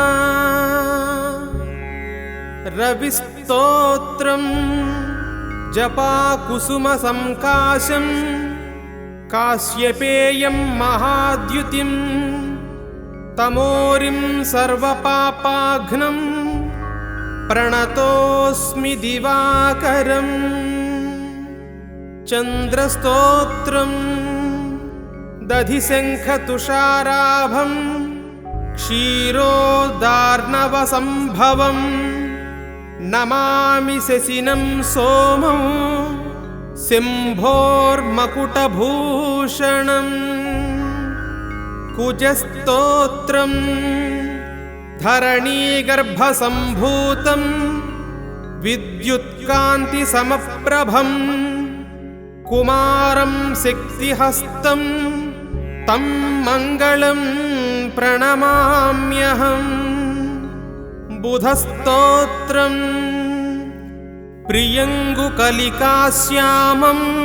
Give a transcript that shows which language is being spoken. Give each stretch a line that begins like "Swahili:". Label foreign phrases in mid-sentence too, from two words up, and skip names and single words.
Sanskrit: రవిస్తోత్రం జపా కుసుమ సంకాశం కాశ్యపేయం మహాద్యుతిం తమోరిం సర్వపాపాఘ్నం ప్రణతోస్మి దివాకరం చంద్రస్తోత్రం దధిశంఖతుషారాభం క్షీరోదార్ణవ సంభవం నమామి శశినం సోమం सिंहोर्मकुटभूषणम् कुजस्तोत्रम् धरणीगर्भसम्भूतम् विद्युत्कान्तिसमप्रभम् कुमारं शक्तिहस्तं तं मङ्गलं प्रणमाम्यहम् बुधस्तोत्रम् प्रियङ्गुकलिकाश्यामं